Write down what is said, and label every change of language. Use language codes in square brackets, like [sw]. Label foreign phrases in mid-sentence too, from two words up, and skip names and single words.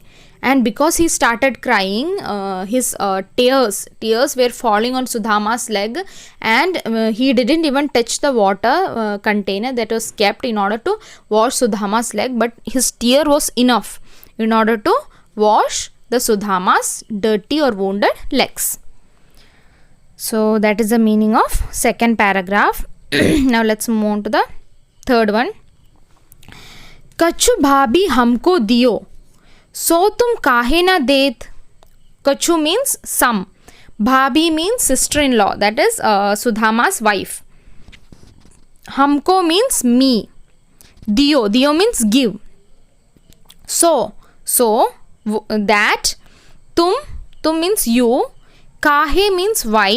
[en] And because he started crying, his tears were falling on Sudhama's leg, and he didn't even touch the water container that was kept in order to wash Sudhama's leg, but his tear was enough in order to wash the Sudhama's dirty or wounded legs. So that is the meaning of second paragraph. Now let's move on to the third one. [bra] कछु भाभी हमको दियो, सो तुम काहे ना देत. [en] Kachu means some. Bhabhi means sister-in-law, that is Sudhama's wife. Hamko means me. Diyo means give. So that. Tum means you. Kahe means why.